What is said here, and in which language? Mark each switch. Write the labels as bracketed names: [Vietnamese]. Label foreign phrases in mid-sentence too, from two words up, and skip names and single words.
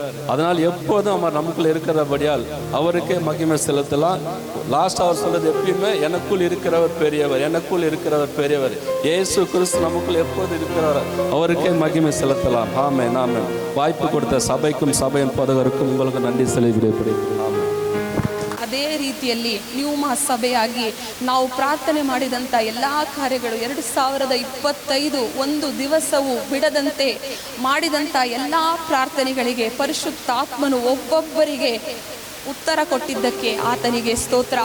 [Tamil] அதனால் எப்போதும் அவர் நமக்குள்ள இருக்கிறபடியால் அவருக்கே மகிமை செலுத்தலாம். லாஸ்ட் அவர் சொல்றது எப்பயுமே எனக்குள் இருக்கிறவர் பெரியவர், எனக்குள் இருக்கிறவர் பெரியவர். இயேசு கிறிஸ்து நமக்குள் எப்போது இருக்கிறவர், அவருக்கே மகிமை செலுத்தலாம். ஆமென் ஆமென். வாய்ப்பு கொடுத்த சபைக்கும் சபையின் போதகருக்கும் உங்களுக்கு நன்றி செலுத்துகிறேன். [Kannada] ಅದೇ ರೀತಿಯಲ್ಲಿ ನ್ಯೂಮಾ ಸಭೆಯಾಗಿ ನಾವು ಪ್ರಾರ್ಥನೆ ಮಾಡಿದಂಥ ಎಲ್ಲ ಕಾರ್ಯಗಳು 2025 ಒಂದು ದಿವಸವೂ ಬಿಡದಂತೆ ಮಾಡಿದಂಥ ಎಲ್ಲ ಪ್ರಾರ್ಥನೆಗಳಿಗೆ ಪರಿಶುದ್ಧಾತ್ಮನು ಒಬ್ಬೊಬ್ಬರಿಗೆ ಉತ್ತರ ಕೊಟ್ಟಿದ್ದಕ್ಕೆ ಆತನಿಗೆ ಸ್ತೋತ್ರ.